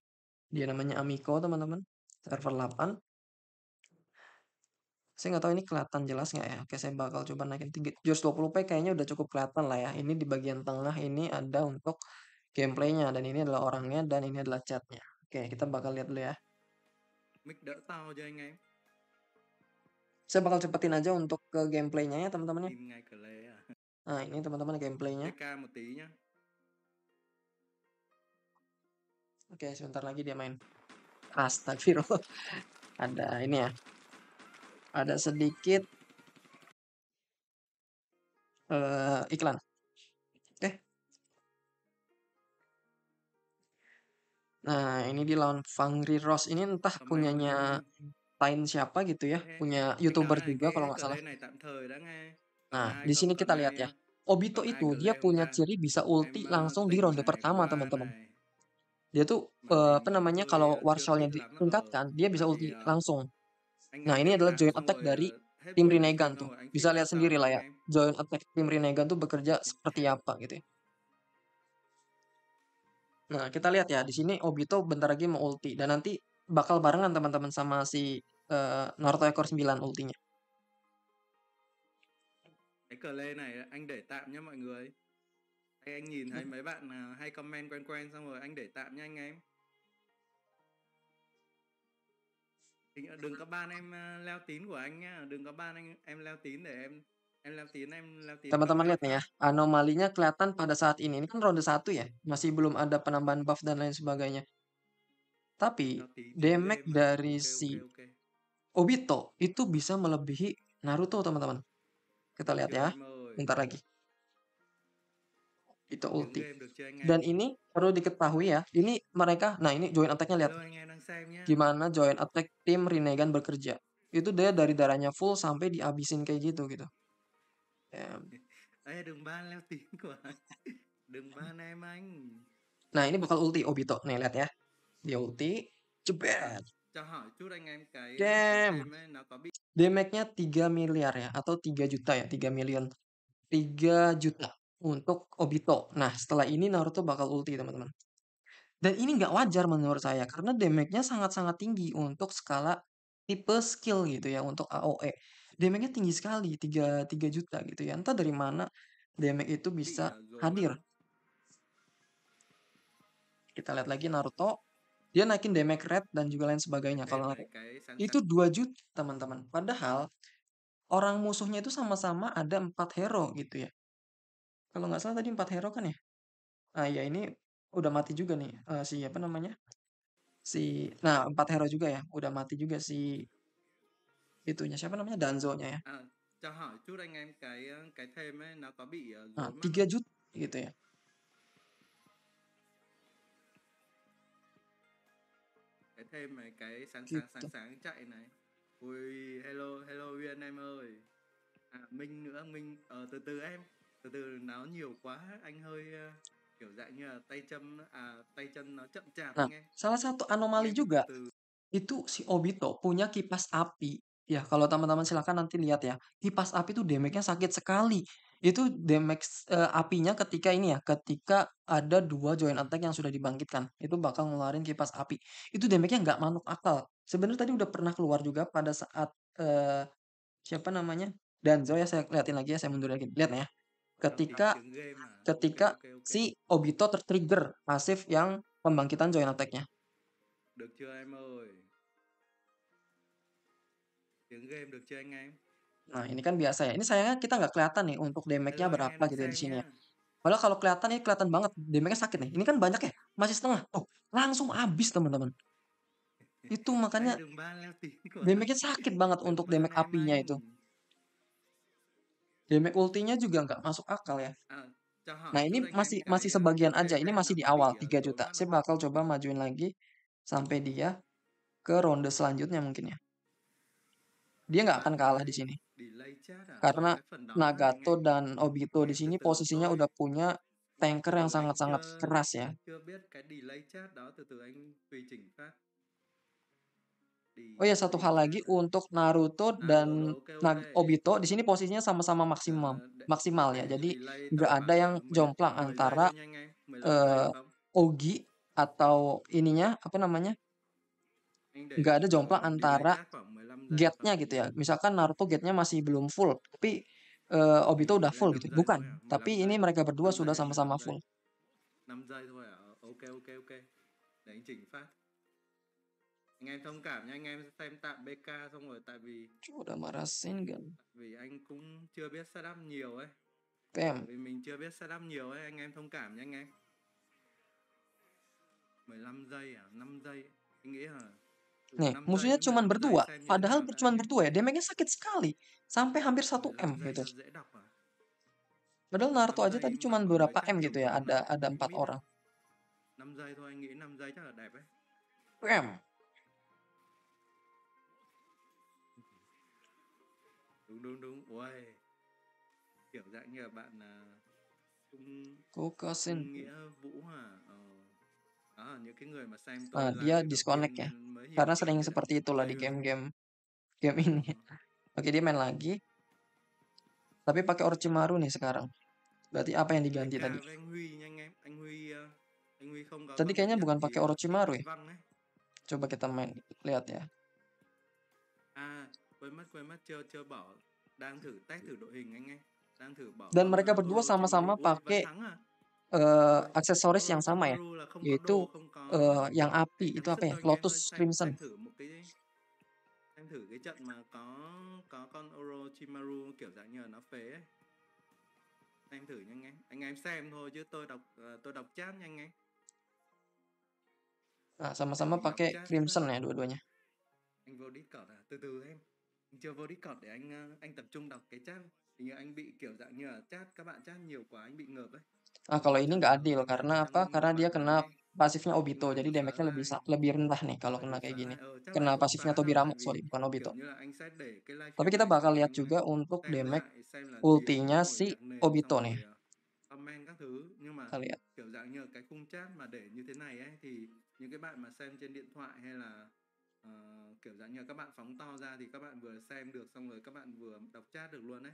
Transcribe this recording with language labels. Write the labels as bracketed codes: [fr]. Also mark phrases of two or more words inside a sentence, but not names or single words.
[id] Dia namanya Amico, teman-teman. Server 8. Saya nggak tahu ini kelihatan jelas nggak ya. Oke, saya bakal coba naikin 320p kayaknya udah cukup kelihatan lah ya. Ini di bagian tengah ini ada untuk gameplaynya. Dan ini adalah orangnya dan ini adalah chatnya. Oke, kita bakal lihat dulu ya. [vi] Mic đỡ to cho anh em. [id] Saya bakal cepetin aja untuk ke gameplaynya ya teman-teman ya. [vi] Im ngay Clay à. [id] Nah, ini teman-teman gameplaynya. [vi] DK một tí nhá. [id] Oke, sebentar lagi dia main. Astagfirullah. Ada ini ya. Ada sedikit iklan. Oke. Nah, ini di lawan Fangri Rose ini entah Comment punyanya Tain siapa gitu ya, punya [vi] anh YouTuber nói này [id] juga kalau [vi] cái [id] nggak salah. [vi] Clay này tạm thời đã nghe. Còn [id] Nah, [vi] ai [id] di [vi] không? [id] sini kita lihat ya. Obito [vi] Còn ai [id] itu dia [vi] Clay không [id] punya [vi] ta? [id] ciri bisa ulti [vi] Em [id] langsung di [vi] tính [id] ronde [vi] này [id] pertama, [vi] qua [id] teman-teman. [vi] này. [id] Dia tuh [vi] Màn [id] apa [vi] hình [id] namanya [vi] hơi [id] kalau war [vi] chưa [id] shell-nya [vi] thích lắm. [id] ditingkatkan, dia bisa [vi] Tại [id] ulti [vi] vì [id] langsung. [vi] anh [id] Nah, [vi] ấy [id] ini [vi] lên [id] adalah [vi] bảng [id] joint [vi] xong [id] attack [vi] rồi [id] dari [vi] hết [id] tim [vi] buổi [id] Rinnegan [vi] livestream xong [id] tuh. [vi] rồi anh [id] Bisa [vi] fit [id] lihat [vi] lifestyle [id] sendiri [vi] cho [id] lah [vi] anh [id] ya. [vi] em. [en] Joint attack [id] tim Rinnegan tuh bekerja seperti apa gitu ya. Nah, kita lihat ya di sini Obito bentar lagi mau ulti dan nanti bakal barengan teman-teman sama si Naruto ekor 9 ultinya. [vi] Cái Clay này anh để tạm nhé mọi người. Hay anh nhìn thấy mấy bạn hay comment quen quen xong rồi anh để tạm nha anh em. Đừng có ban em leo tín của anh nhá, đừng có ban em leo tín để em leo tín [id] Teman-teman comment lihat nih ya, [vi] phát. [id] anomalinya kelihatan pada saat ini. Ini kan ronde 1 ya, masih belum ada penambahan buff dan lain sebagainya. Tapi [vi] Leo tín trước [id] damage [vi] game mà. [id] dari [vi] Ok [id] si [vi] ok ok. [id] Obito itu bisa melebihi Naruto teman-teman. Kita lihat [vi] Chưa [id] ya. [vi] em ơi. [id] bentar lagi. Itu [vi] Tiếng [id] ulti. [vi] game được chưa anh em? [id] Dan ini perlu diketahui ya, ini mereka, nah ini [en] join attack- [id] nya lihat. [vi] Hello anh em đang xem nhá. [id] Gimana [en] join attack [id] tim Rinnegan bekerja. Itu dia dari darahnya full sampai dihabisin kayak gitu. Ya. [vi] Ê đừng ban leo tiếng của anh. Đừng ban em anh. [id] Nah ini bakal ulti Obito. Nih lihat ya. Dia ulti. [vi] À, [id] Jebret. [vi] cho hỏi chút anh em cái [id] Damn. [vi] thêm ấy nó có bị [id] Damage-nya 3 miliar ya. Atau 3 juta ya. 3 million. 3 juta untuk Obito. Nah setelah ini Naruto bakal ulti teman-teman. Dan ini nggak wajar menurut saya. Karena damage-nya sangat-sangat tinggi untuk skala tipe skill gitu ya. Untuk AOE. Damage-nya tinggi sekali. 3 juta gitu ya. Entah dari mana damage itu bisa [vi] dối mất [id] hadir. [vi] không? [id] Kita lihat lagi Naruto. Dia naikin [en] damage rate [id] dan juga lain sebagainya. [vi] Thêm [id] Kalau [vi] này [id] Naruto [vi] cái sáng [id] itu 2 juta teman-teman. Padahal orang musuhnya itu sama-sama ada 4 hero gitu ya. Kalau nggak salah tadi 4 hero kan ya? Ah ya ini udah mati juga nih. Si apa namanya? Nah 4 hero juga ya. Udah mati juga si itunya. Siapa namanya? Danzo-nya ya. [vi] À, cho hỏi chút anh em cái thêm ấy nó có bị [id] Nah [vi] rối mắt [id] 3 [vi] không? [id] juta gitu ya. [vi] Cái thêm này cái [id] Gitu. [vi] sáng chạy này. Ui [en] hello hello [vi] Uyên em ơi. À Minh nữa Minh từ từ em. Từ từ nó nhiều quá anh hơi kiểu dạng như là tay chân nó chậm chạp [id] Nah [vi] anh em. [id] salah satu [vi] Anh [id] anomali [vi] em cứ từ [id] juga [vi] từ. [id] itu si Obito punya kipas api. Ya, kalau teman-teman silakan nanti lihat ya. Kipas api itu damage-nya sakit sekali. Itu damage apinya ketika ini ya, ketika ada 2 [en] joint attack [id] yang sudah dibangkitkan. Itu bakal ngeluarin kipas api. Itu damage-nya nggak masuk akal. Sebenarnya tadi udah pernah keluar juga pada saat siapa namanya? Danzo ya, saya liatin lagi ya, saya mundur lagi. Lihat ya. [vi] Nó tí [id] Ketika [vi] tiếng game mà. Ok [id] ketika [vi] ok ok. [id] si Obito tertrigger pasif yang pembangkitan [en] joint attack- [id] nya. [vi] Được chưa em ơi? Tiếng game được chưa anh em? [id] Nah, ini kan biasa ya. Ini sayangnya kita nggak kelihatan nih untuk damage-nya [vi] Hello anh em [id] berapa [vi] đang [id] gitu ya di [vi] xem [id] sini ya. [vi] nhá. [id] Padahal kalau kelihatan ini kelihatan banget damage-nya sakit nih. Ini kan banyak ya, masih setengah. Oh, langsung habis teman-teman. Itu [vi] Ê [id] makanya [vi] đừng ban leo tiếng của anh. [id] damage-nya sakit banget [vi] Đừng [id] untuk [vi] ban [id] damage [vi] em [id] apinya itu. [vi] anh. [id] Damage ultinya juga nggak masuk akal ya. [vi] À, cho [id] Nah, [vi] hỏi [id] ini [vi] chút anh em [id] masih sebagian [vi] cái [id] aja. [vi] thêm [id] Ini [vi] ấy [id] masih [vi] nó [id] di [vi] có [id] awal [vi] bị [id] 3 [vi] rối [id] juta. [vi] mắt [id] Saya [vi] không? [id] bakal coba majuin lagi sampai dia ke ronde selanjutnya mungkin ya. Dia nggak akan kalah di sini. [en] Delay chat [vi] à? [id] Karena [vi] Cái phần đó nữa anh [id] Nagato [vi] em. [id] dan Obito [vi] Anh [id] di [vi] em từ [id] sini [vi] từ [id] posisinya udah punya tanker yang [vi] anh [id] sangat-sangat keras ya. [vi] chưa biết cái [en] delay chat [vi] đó từ từ anh tùy chỉnh phát. [id] Oh ya, satu hal lagi untuk Naruto [vi] À rồi [id] dan [vi] rồi ok ok. [id] Obito di sini posisinya sama-sama maksimal, maksimal ya. Jadi nggak ada yang jomplang [vi] 10 giây [id] antara [vi] thôi nha anh em. 15 giây được không? [id] Ogi atau ininya apa namanya? [vi] Anh [id] Nggak [vi] để [id] ada jomplang [vi] delay [id] antara [vi] chat khoảng 15 giây được không? [id] gate-nya gitu ya. Misalkan Naruto gate-nya masih belum full, tapi Obito udah [vi] Delay [id] full gitu. [vi] 5 giây [id] Bukan, [vi] thôi à? [id] tapi [vi] 15 [id] ini [vi] giây. [id] mereka berdua [vi] 5 [id] sudah [vi] giây hay 15 [id] sama-sama [vi] giây? [id] full. [vi] 5 giây thôi à? Ok ok ok. Để anh chỉnh phát. Anh em thông cảm nha, anh em xem tạm BK xong rồi tại [id] Udah marah Sengan. [vi] vì anh cũng chưa biết setup nhiều ấy. [id] Pem. [vi] Vì mình chưa biết setup nhiều ấy, anh em thông cảm nha anh em. 15 giây à? 5 giây. Anh nghĩ là [id] Nih, [vi] 5 giây [id] musuhnya [vi] với [id] cuman [vi] 15 giây [id] berdua. [vi] xem như thế [id] Padahal [vi] nào đã [id] cuman [vi] anh em. [id] berdua ya. Damage-nya sakit sekali. Sampai hampir 1 M [vi] 15 giây [id] gitu. [vi] cho dễ đọc à? [id] Padahal Naruto [vi] 5 [id] aja tadi [vi] giây mà [id] cuman [vi] có mấy [id] berapa [vi] trăm [id] M [vi] triệu [id] gitu ya. [vi] view mà [id] Ada [vi] bị [id] 4 [vi] mít á. [id] orang. [vi] 5 giây thôi, anh nghĩ 5 giây chắc là đẹp ấy. [id] Pem. [vi] Đúng đúng đúng. Ui. Kiểu dạng như là bạn [id] Kokasen. [vi] Nghĩa Vũ à? Đó là những cái người mà xem [id] Nah, [vi] tôi live [id] dia [vi] việc đầu [id] disconnect [vi] tiên [id] ya. [vi] nên mới hiểu [id] Karena [vi] kiểu [id] sering [vi] thế đấy. [id] seperti itulah di [vi] Hay luôn. [id] game ini. Oke, dia main lagi. Tapi pakai Orochimaru nih sekarang. Berarti apa yang diganti [vi] BK [id] tadi? [vi] với anh Huy nha anh em. Anh Huy không có [id] Tadi [vi] con đẹp [id] kayaknya [vi] nhất [id] bukan [vi] thì [id] pakai [vi] thích [id] Orochimaru [vi] đánh [id] ya. [vi] văng ấy. [id] Coba kita main lihat ya. [vi] À quên mất chưa bỏ. Đang thử test thử đội hình anh em. Đang thử bỏ [id] Dan [vi] con [id] mereka berdua [vi] Orochimaru. [id] sama-sama [vi] Ui vẫn [id] pakai [vi] thắng à? [id] aksesoris yang sama ya. [vi] Orochimaru là không có [id] Yaitu [vi] đồ, không có [id] yang api [vi] để [id] itu [vi] gắn [id] apa [vi] sức [id] ya? [vi] đâu anh em ơi. [id] Lotus Crimson. [vi] Xem thử một cái Em thử cái trận mà có con Orochimaru kiểu dạng như là nó phế ấy. Em thử nha anh em. Anh em xem thôi chứ tôi đọc chat nha anh em. [id] Nah, sama-sama [vi] Mình đọc [id] pakai [vi] chat. [id] Crimson ya dua-duanya. [vi] Anh vô Discord à? Từ từ em. Anh chưa vô Discord để anh tập trung đọc cái chat. như anh bị kiểu dạng như là các bạn chat nhiều quá anh bị ngợp ấy. [id] Nah, kalau ini nggak adil [vi] Các bạn [id] karena apa? [vi] trong [id] Karena dia [vi] bạn [id] kena [vi] nói ấy. [id] pasifnya [vi] Nhưng [id] Obito, [vi] mà [id] jadi [vi] đủ sợ [id] damage-nya lebih [vi] like, [id] lebih rendah nih kalau [vi] phải [id] kena [vi] đủ [id] kayak [vi] sợ [id] gini. [vi] like. Chắc là [id] Kena [vi] không [id] pasifnya [vi] xóa đâu, [id] Tobirama, [vi] tại vì [id] sorry, bukan Obito. [vi] kiểu như là anh sẽ để cái [id] Tapi [vi] livestream [id] kita [vi] này [id] bakal [vi] xong rồi [id] lihat [vi] anh [id] juga untuk [vi] xem [id] damage [vi] lại xem là tiếng [id] ultinya [vi] xong rồi [id] si [vi] nhạc nền xong [id] Obito nih. [vi] rồi comment các thứ. Nhưng mà [id] Kita lihat. [vi] kiểu dạng như cái khung chat mà để như thế này ấy thì những cái bạn mà xem trên điện thoại hay là kiểu dạng như các bạn phóng to ra thì các bạn vừa xem được xong rồi các bạn vừa đọc chat được luôn ấy.